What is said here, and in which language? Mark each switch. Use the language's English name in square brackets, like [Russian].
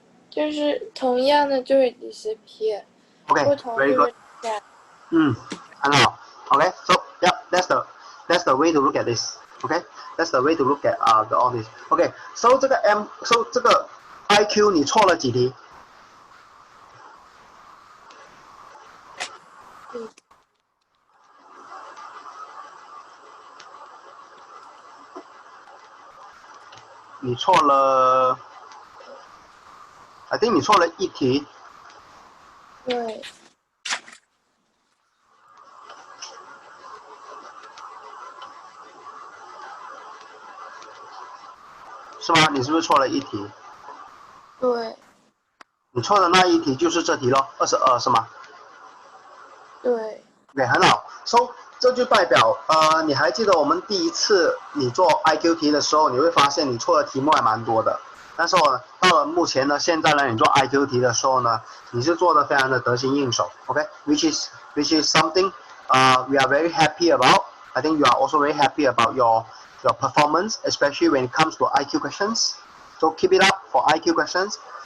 [Chinese] 就是同样的就会 disappear， 不同就会加。很好。 [English] Okay, so yeah, that's the way to look at this. Okay, that's the way to look at all this. [Chinese] Okay, so 这个 IQ 你错了几题？你错了 [English] I think [Chinese] 你错了1题。对。是吗？你是不是错了1题？对。你错的那1题就是这题咯，22是吗？对。对，很好。 So 这就代表你还记得我们第一次你做 IQ 题的时候，你会发现你错的题目还蛮多的。但是到了目前呢，现在呢，你做 IQ 题的时候呢，你是做的非常的得心应手 ，OK？ [English] Which is something we are very happy about. I think you are also very happy about your performance, especially when it comes to IQ questions. So keep it up for IQ questions.